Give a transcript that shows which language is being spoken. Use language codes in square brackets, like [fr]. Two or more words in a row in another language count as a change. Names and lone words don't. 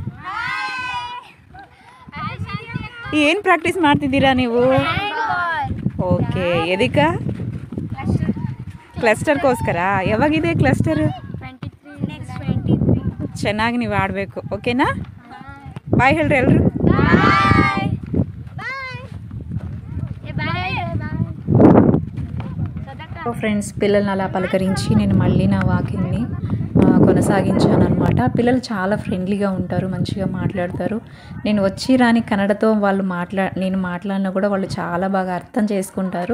[kn] ಏನು ಪ್ರಾಕ್ಟೀಸ್ ಮಾಡ್ತಿದ್ದೀರಾ ನೀವು? ಓಕೆ, ಎದಕ್ಕ? ಕ್ಲಸ್ಟರ್ಗೋಸ್ಕರ. ಯಾವಾಗಿದೆ ಕ್ಲಸ್ಟರ್? ಚೆನ್ನಾಗಿ ನೀವು ಆಡಬೇಕು, ಓಕೆನಾ? ಬಾಯ್ ಹೇಳ್ರಿ ಎಲ್ರು. [te] ఫ్రెండ్స్, పిల్లల్ని అలా పలకరించి నేను మళ్ళీ నా వాకింగ్ని కొనసాగించాను అనమాట. పిల్లలు చాలా ఫ్రెండ్లీగా ఉంటారు, మంచిగా మాట్లాడతారు. నేను వచ్చి రాని కన్నడతో వాళ్ళు నేను మాట్లాడినా కూడా వాళ్ళు చాలా బాగా అర్థం చేసుకుంటారు.